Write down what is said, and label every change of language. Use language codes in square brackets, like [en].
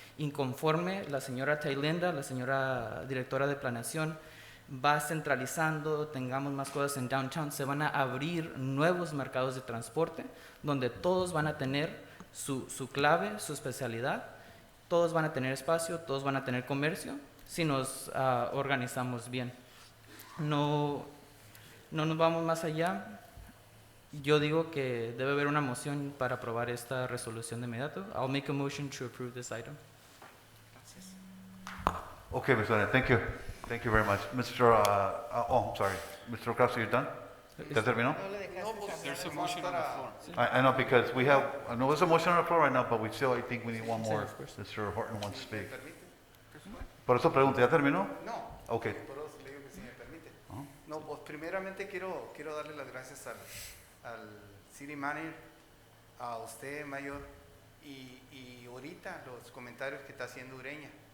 [es] Inconforme la señora Tailinda, la señora directora de planeación, va centralizando, tengamos más cosas en downtown, se van a abrir nuevos mercados de transporte donde todos van a tener su clave, su especialidad. Todos van a tener espacio, todos van a tener comercio, si nos organizamos bien. No nos vamos más allá. Yo digo que debe haber una moción para aprobar esta resolución de inmediato. [en] I'll make a motion to approve this item. Okay, Mr. Araña, thank you. Thank you very much. I'm sorry. Mr. Castro, you done? [es] ¿Ya terminó? No le dejaste saber. [en] There's a motion on the floor. I know, because I know there's a motion on the floor right now, but I think we need one more. of course. Mr. Horton wants to speak. [es] ¿Me permite? Por eso pregunto, ¿ya terminó? No. [en] Ok. [es] Por eso le digo que si me permite. No, pues primeramente quiero darle las gracias al City Manager, a usted, Mayor, y ahorita los comentarios que está haciendo Ureña.